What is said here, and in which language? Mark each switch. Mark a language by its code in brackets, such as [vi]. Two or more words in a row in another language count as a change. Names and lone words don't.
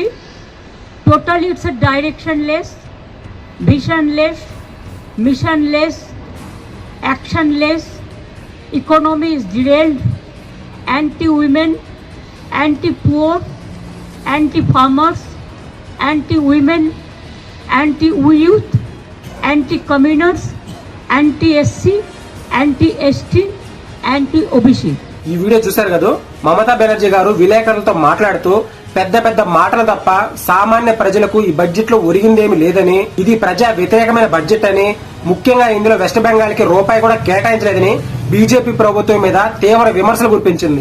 [en] Totally it's a directionless, visionless, missionless, actionless. Economy is derailed, anti-women, anti-poor, anti-farmers, anti-women, anti-youth, anti-communers, anti-SC, anti-ST, anti-OBC. [te] ఈ వీడియో చూశారు కదా, మమతా బెనర్జీ గారు విలేకరులతో మాట్లాడుతూ పెద్ద పెద్ద మాటలు తప్ప సామాన్య ప్రజలకు ఈ బడ్జెట్ లో ఒరిగిందేమి లేదని, ఇది ప్రజా వ్యతిరేకమైన బడ్జెట్ అని, ముఖ్యంగా ఇందులో వెస్ట్ బెంగాల్ కి రూపాయి కూడా కేటాయించలేదని బీజేపీ ప్రభుత్వం మీద తీవ్ర విమర్శలు గుర్తించింది.